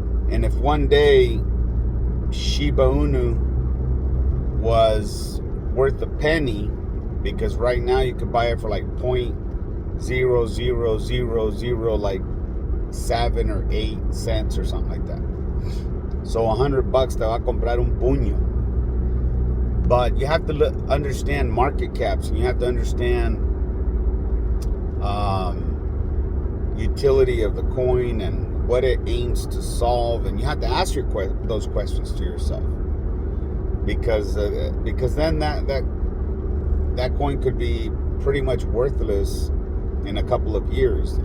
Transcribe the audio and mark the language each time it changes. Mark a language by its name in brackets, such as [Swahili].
[English] And if one day Shiba Inu was worth a penny, because right now you could buy it for like 0.0000 like 7 or 8 cents or something like that. So [Spanish] $100 te va a comprar un puño. [English] But you have to understand market caps, and you have to understand utility of the coin and what it aims to solve, and you have to ask those questions to yourself, because then that coin could be pretty much worthless in a couple of years.